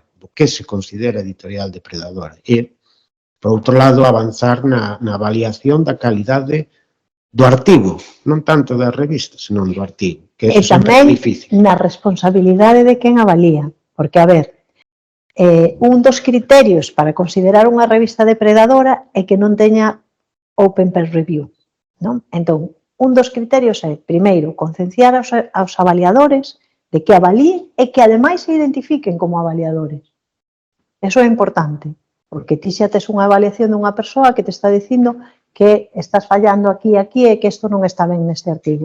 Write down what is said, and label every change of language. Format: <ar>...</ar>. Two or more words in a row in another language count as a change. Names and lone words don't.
<gl>O que se considera editorial depredadora. E, por outro lado, avanzar na avaliación da calidade do artigo, non tanto da revista, senón do artigo, que E eso sempre é tamén difícil. na responsabilidade de quen avalía, porque, a ver, un dos criterios para considerar unha revista depredadora é que non teña</gl> <en>open peer review,</en> <gl>non? Entón, un dos criterios é, primeiro, concienciar aos avaliadores de que avalíen e que ademais se identifiquen como avaliadores. Eso é importante, porque ti xa tes unha avaliación dunha persoa que te está dicindo que estás fallando aquí e aquí e que isto non está ben neste artigo.</gl>